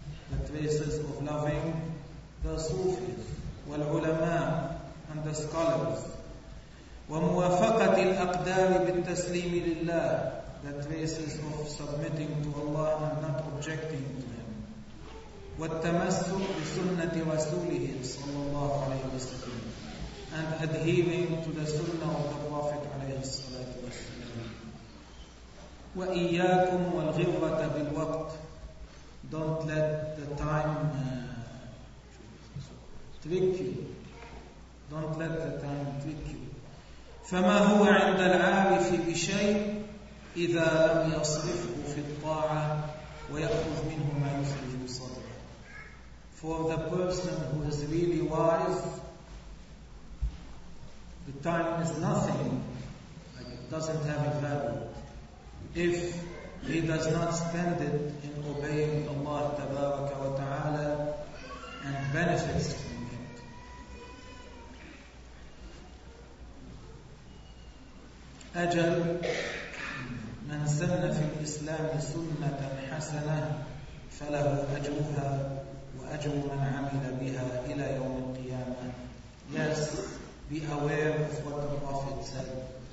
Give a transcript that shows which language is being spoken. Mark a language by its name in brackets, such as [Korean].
[English] The traces of loving the Sufis, والعلماء and the scholars. [Arabic] وموافقة الأقدار بالتسليم لله. [English] The traces of submitting to Allah and not objecting to Him. [Arabic] والتمسك بسنة رسوله صلى الله عليه وسلم. [English] And adhering to the Sunnah of the Prophet [Arabic] عليه الصلاة والسلام. وإياكم والغرة بالوقت. [English] Don't let the time trick you. Don't let the time trick you. [Arabic] فما هو عند العارف بشيء إذا لم يصرفه في الطاعة ويأخذ منه ما يخرج صدره. [English] For the person who is really wise, the time is nothing, like it doesn't have a value, if he does not spend it in obeying Allah Tabaraka wa Ta'ala and benefits from it. [Arabic] أجل من سن في الإسلام سنة حسنة فله أجرها وأجر من عمل بها إلى يوم القيامة. [English] Yes, be aware of what the Prophet said.